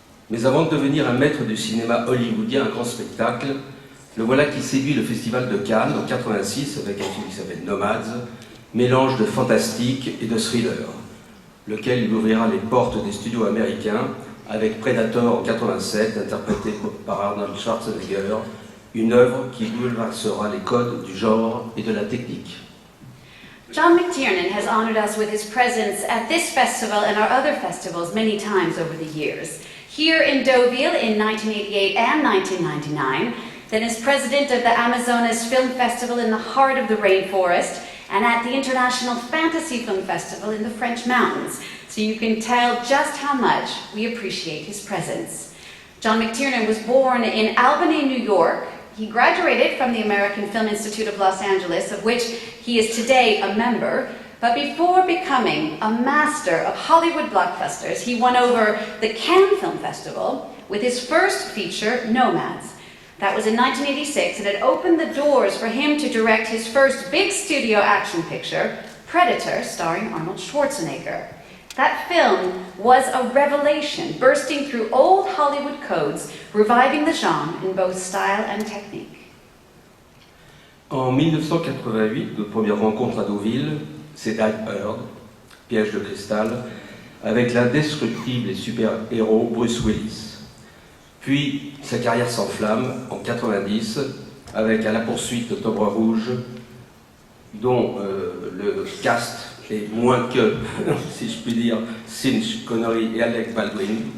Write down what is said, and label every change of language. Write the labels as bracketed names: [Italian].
[French] Mais avant de devenir un maître du cinéma hollywoodien, un grand spectacle, le voilà qui séduit le Festival de Cannes en 1986 avec un film qui s'appelle Nomads, mélange de fantastique et de thriller, lequel lui ouvrira les portes des studios américains avec Predator en 1987, interprété par Arnold Schwarzenegger, une œuvre qui bouleversera les codes du genre et de la technique. [English] John McTiernan has honored us with his presence at this festival and our other festivals many times over the years. Here in Deauville in 1988 and 1999, then as president of the Amazonas Film Festival in the heart of the rainforest, and at the International Fantasy Film Festival in the French mountains, so you can tell just how much we appreciate his presence. John McTiernan was born in Albany, New York. He graduated from the American Film Institute of Los Angeles, of which he is today a member, but before becoming a master of Hollywood blockbusters, he won over the Cannes Film Festival with his first feature, Nomads. That was in 1986, and it opened the doors for him to direct his first big studio action picture, Predator, starring Arnold Schwarzenegger. That film was a revelation, bursting through old Hollywood codes, reviving the genre in both style and technique. [French] En 1988, notre première rencontre à Deauville, c'est Die Hard, Piège de cristal, avec l'indestructible et super-héros Bruce Willis. Puis sa carrière s'enflamme en 1990 avec À la poursuite d'Octobre Rouge, dont le cast est moins que, si je puis dire, Cinch, Connery et Alec Baldwin.